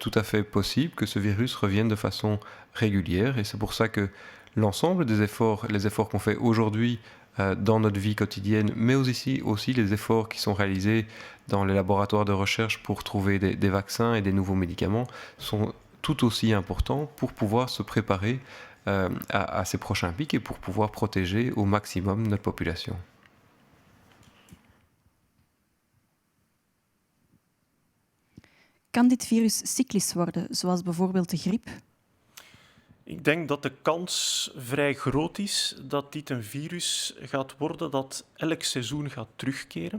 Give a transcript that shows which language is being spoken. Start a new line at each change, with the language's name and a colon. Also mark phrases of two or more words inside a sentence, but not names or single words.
French: tout à fait possible que ce virus revienne de façon régulière, et c'est pour ça que l'ensemble des efforts, les efforts qu'on fait aujourd'hui dans notre vie quotidienne, mais aussi les efforts qui sont réalisés dans les laboratoires de recherche pour trouver des vaccins et des nouveaux médicaments sont tout aussi importants pour pouvoir se préparer à ces prochains pics et pour pouvoir protéger au maximum notre population.
Dutch: Kan dit virus cyclisch worden, zoals bijvoorbeeld de griep? Ik denk dat de kans vrij groot is dat dit een virus gaat worden dat elk seizoen gaat terugkeren.